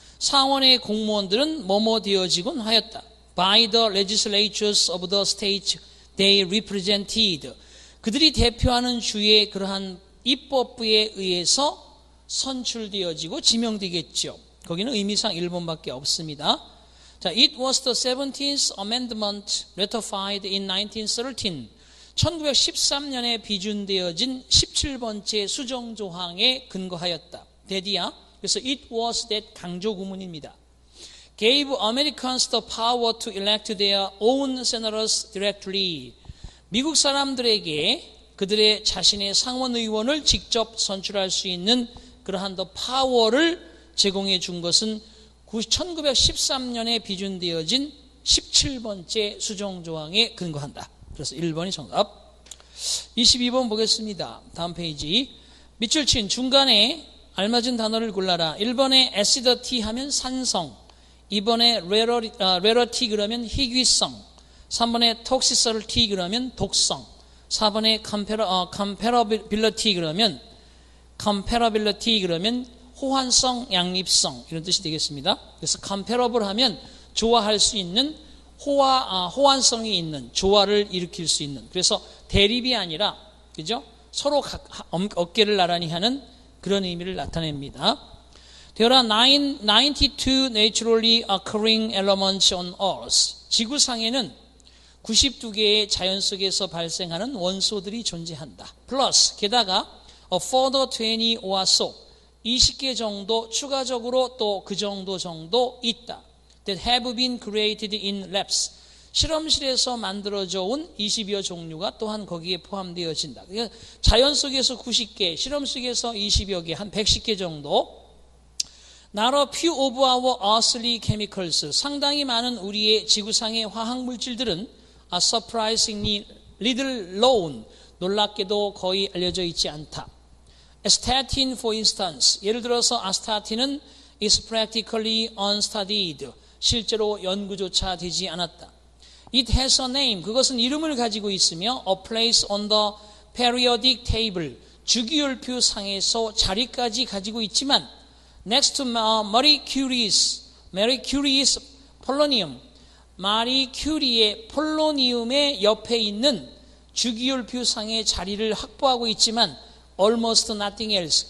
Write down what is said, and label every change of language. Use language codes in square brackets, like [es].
[ko] 상원의 공무원들은 뭐뭐 되어지곤 하였다. [en] By the legislatures of the states they represented, [ko] 그들이 대표하는 주의 그러한 입법부에 의해서 선출되어지고 지명되겠죠. 거기는 의미상 1번밖에 없습니다. [en] 자, it was the 17th amendment ratified in 1913. [ko] 1913년에 비준되어진 17번째 수정조항에 근거하였다. 대디야. 그래서 [en] it was that [ko] 강조 구문입니다. [en] Gave Americans the power to elect their own senators directly. [ko] 미국 사람들에게 그들의 자신의 상원의원을 직접 선출할 수 있는 그러한 더 파워를 제공해 준 것은 1913년에 비준되어진 17번째 수정조항에 근거한다. 그래서 1번이 정답. 22번 보겠습니다. 다음 페이지. 밑줄 친 중간에 알맞은 단어를 골라라. 1번에 acidity 하면 산성, 2번에 rarity 그러면 희귀성, 3번에 toxicity 그러면 독성, 4번에 comparability 그러면 호환성, 양립성 이런 뜻이 되겠습니다. 그래서 comparable 하면 조화할 수 있는 호환성이 있는, 조화를 일으킬 수 있는. 그래서 대립이 아니라 그죠? 서로 어깨를 나란히 하는 그런 의미를 나타냅니다. [en] There are 92 naturally occurring elements on Earth. [ko] 지구상에는 92개의 자연 속에서 발생하는 원소들이 존재한다. 플러스 게다가 [en] a further 20 or so, [ko] 20개 정도 추가적으로 또 그 정도 있다. [en] That have been created in labs. [ko] 실험실에서 만들어져 온 20여 종류가 또한 거기에 포함되어진다. 그러니까 자연 속에서 90개, 실험 속에서 20여 개, 한 110개 정도. [en] Not a few of our earthly chemicals. [ko] 상당히 많은 우리의 지구상의 화학 물질들은 [en] are surprisingly little known. [ko] 놀랍게도 거의 알려져 있지 않다. [en] Statin, for instance. [ko] 예를 들어서 아스타틴은 [en] is practically unstudied. [ko] 실제로 연구조차 되지 않았다. [en] It has a name. [ko] 그것은 이름을 가지고 있으며 [en] a place on the periodic table. [ko] 주기율표 상에서 자리까지 가지고 있지만 [en] next to Marie Curie's Marie Curie's polonium. [ko] 마리 큐리의 폴로니움의 옆에 있는 주기율표상의 자리를 확보하고 있지만 [en] almost nothing else.